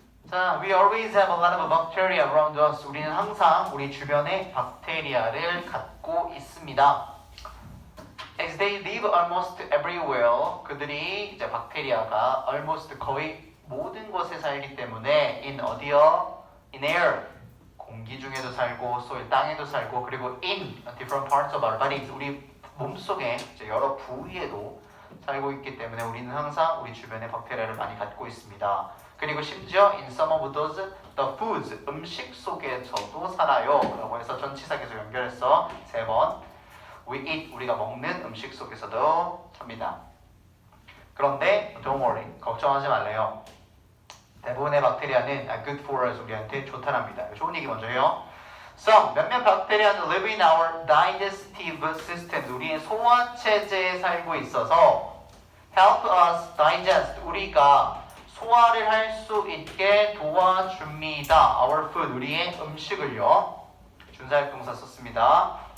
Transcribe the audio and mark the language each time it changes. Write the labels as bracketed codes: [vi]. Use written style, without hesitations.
[ko] 자, [en] we always have a lot of bacteria around us. [ko] 우리는 항상 우리 주변에 박테리아를 갖고 있습니다. [en] As they live almost everywhere. [ko] 그들이 이제 박테리아가 almost 거의 모든 곳에 살기 때문에 in 어디요? [en] In air. [ko] 공기 중에도 살고, soil 땅에도 살고, 그리고 [en] in different parts of our bodies. [ko] 우리 몸속에 이제 여러 부위에도 살고 있기 때문에 우리는 항상 우리 주변에 박테리아를 많이 갖고 있습니다. 그리고 심지어 [en] in some of those the foods [ko] 음식 속에서도 살아요. 라고 해서 전치사 계속 연결해서 3번 [en] we eat [ko] 우리가 먹는 음식 속에서도 삽니다. 그런데 [en] don't worry [ko] 걱정하지 말래요. 대부분의 박테리아는 [en] good for us [ko] 우리한테 좋다랍니다. 좋은 얘기 먼저 해요. Some 몇몇 박테리아는 [en] live in our digestive system [ko] 우리의 소화 체제에 살고 있어서 [en] help us digest [ko] 우리가 소화를 할 수 있게 도와줍니다. [en] Our food [ko] 우리의 음식을요. 준사역 동사 썼습니다.